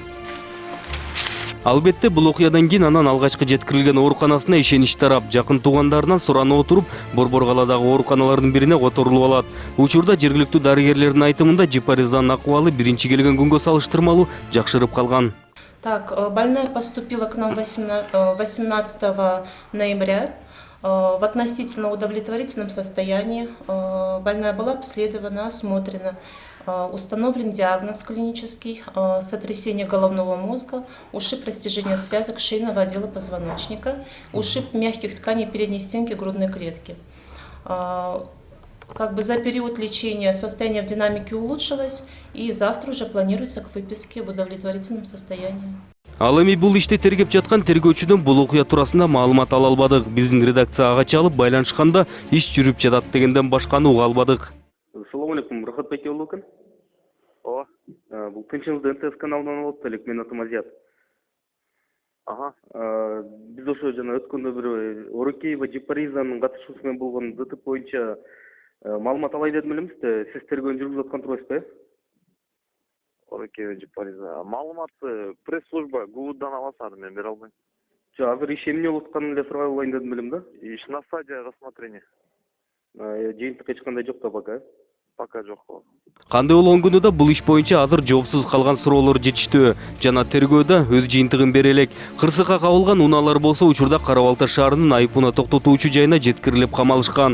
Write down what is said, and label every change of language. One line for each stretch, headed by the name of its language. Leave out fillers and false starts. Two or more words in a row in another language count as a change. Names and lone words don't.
Kyrgyz: Албетте, бул окуядан кийин анан алгачкы жеткирилген ооруканасына ишенич тарап, жакын туугандарынан суранып отуруп, Борборгаладагы ооруканалардын бирине которулуп алат. Учурда жергиликтүү дарыгерлердин айтымында Жипаризанын акыбалы биринчи келген күнгө салыштырмалуу жакшырып калган.
Russian: Так, больная поступила к нам 18 ноября в относительно удовлетворительном состоянии. Больная была обследована, осмотрена. Установлен диагноз клинический, сотрясение головного мозга, ушиб растяжения связок шейного отдела позвоночника, ушиб мягких тканей передней стенки грудной клетки. За период лечения состояние в динамике улучшилось, и завтра уже планируется к выписке в удовлетворительном состоянии.
Kyrgyz: Ал эми бул ишти тергеп жаткан тергөөчүдөн бул окуя туурасында маалымат ала албадык. Биздин редакцияга чалып байланышканда иш жүрүп жатат дегенден башканы уга албадык.
Arabic: السلام عليكم, Рахат Беке Улукин. О,
Kyrgyz: Бұл тынчыңызды НТС каналынан алып элек, мен атым Азият. ага. Биз ошо жана өткөндө бир Орукеева Жипаризанын катышуусу менен болгон ДТП боюнча маалымат алай дедим элемиз да, сиз тергөөнү жүргүзүп аткан турбайсызбы? Орукеева Жипариза. Маалыматты пресс-служба ГУдан аласады, мен бере албайм. Жок, азыр иш эмне болуп атканын эле сурай алайын дедим элем да.
Russian: Иш на стадии рассмотрения.
Kyrgyz: Жыйынтык эч кандай жок да пока. Пока жок. Кандай болгон күндө да бул иш боюнча азыр жоопсуз калган суроолор жетиштүү. Жана тергөөдө өз жыйынтыгын бере элек. Кырсыкка кабылган унаалар болсо учурда Кара Балта шаарынын айыппуна токтотуучу жайына жеткирилип камалышкан.